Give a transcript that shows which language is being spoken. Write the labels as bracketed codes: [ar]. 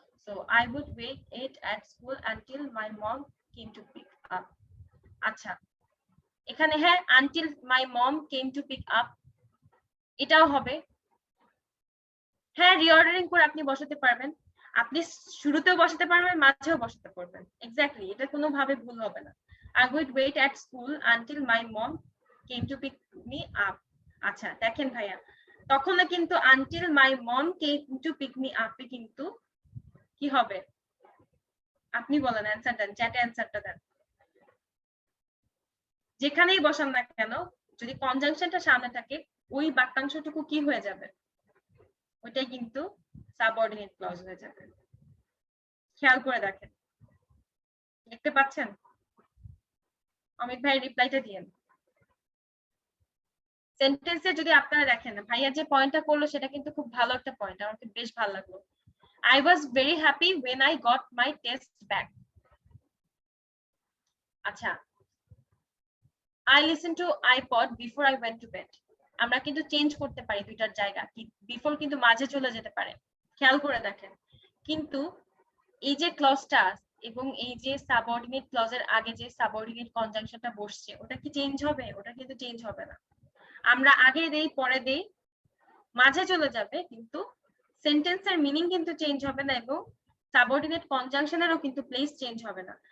[en] So I would wait it at school until my mom came to pick up. [bn] আচ্ছা এখানে হ্যাঁ until my mom came to pick up এটাও হবে, হ্যাঁ reordering করে আপনি বসাতে পারবেন, আপনি শুরুতেও বসাতে পারবেন মাঝেও বসাতে পারবেন, এক্স্যাক্টলি এটা কোনোভাবে ভুল হবে না। [en] I would wait at school until my mom came to pick me up. [bn] আচ্ছা দেখেন ভাইয়া তখনও কিন্তু [en] until my mom came to pick me up [bn] এ কিন্তু কি হবে, আপনি বলেন অ্যানসার দেন, চ্যাটে অ্যানসারটা দেন। যেখানেই বসান না কেন যদি কনজাংশনটা সামনে থাকে ওই বাক্যাংশটুকু কি হয়ে যাবে, ওইটাই কিন্তু সাবঅর্ডিনেট ক্লজ হয়ে যাবে। খেয়াল করে দেখেন, দেখতে পাচ্ছেন? অমিত ভাই রিপ্লাইটা দিয়েন। সেন্টেন্সে যদি আপনারা দেখেন ভাইয়া যে পয়েন্টটা করলো সেটা কিন্তু খুব ভালো একটা পয়েন্ট, আমার বেশ ভালো লাগলো। [en] I was very happy when I got my test back. আচ্ছা I listened to iPod before I went to bed. [bn] আমরা কিন্তু চেঞ্জ করতে পারি দুইটার জায়গা, কি বিফোর কিন্তু মাঝে চলে যেতে পারে, খেয়াল করে দেখেন। কিন্তু এই যে ক্লজটা এবং এই যে সাবঅর্ডিনেট ক্লজের আগে যে সাবঅর্ডিনেট কনজাংশনটা বসছে ওটা কি চেঞ্জ হবে, ওটা কিন্তু চেঞ্জ হবে না। আমরা আগে দেই পরে দেই মাঝে চলে যাবে, কিন্তু সেন্টেন্সের মিনিং কিন্তু চেঞ্জ হবে না এবং সাবঅর্ডিনেট কনজাংশনেরও কিন্তু প্লেস চেঞ্জ হবে না।